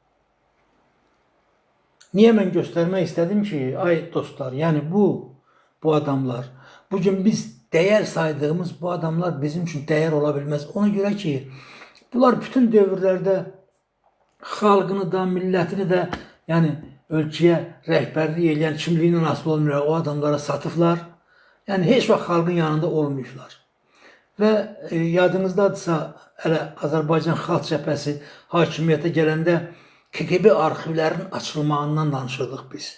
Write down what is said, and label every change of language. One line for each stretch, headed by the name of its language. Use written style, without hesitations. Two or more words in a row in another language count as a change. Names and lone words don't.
Turkish: Niye ben göstermek istedim ki, ay dostlar, yani bu adamlar, bugün biz değer saydığımız bu adamlar bizim için değer olabilmez.
Azerbaijani: Ona göre ki bunlar bütün dövrlerde xalqını da, millətini de yani ölkəyə rəhbərlik edən, kimliyinə asılı olmuyor o adamlara satıflar. Yani heç vaxt xalqın yanında olmuyorlar. Ve yadınızdadırsa hələ Azərbaycan Xalq Cəbhəsi hakimiyyətə gələndə KGB arxivlərinin açılmağından danışırdıq biz.